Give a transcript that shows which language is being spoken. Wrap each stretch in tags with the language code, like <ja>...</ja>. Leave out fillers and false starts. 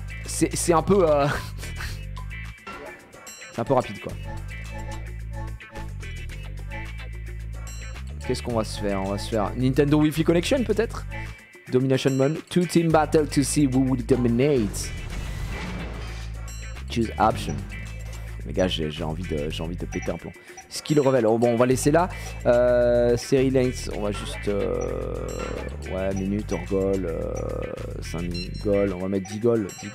<fr>C'est un peu... C'est un peu rapide, quoi. Qu'est-ce qu'on va se faire? On va se faire Nintendo Wi-Fi Connection, peut-être?</fr> <en>Domination Mode. 2 team battle to see who will dominate. Choose option.</en> <fr>Les gars, j'ai envie de péter un plomb. Skill Reveal. Oh, bon, on va laisser là. Série length, on va juste... ouais, minute, hors goal. 5 goals. On va mettre 10 goals.</fr>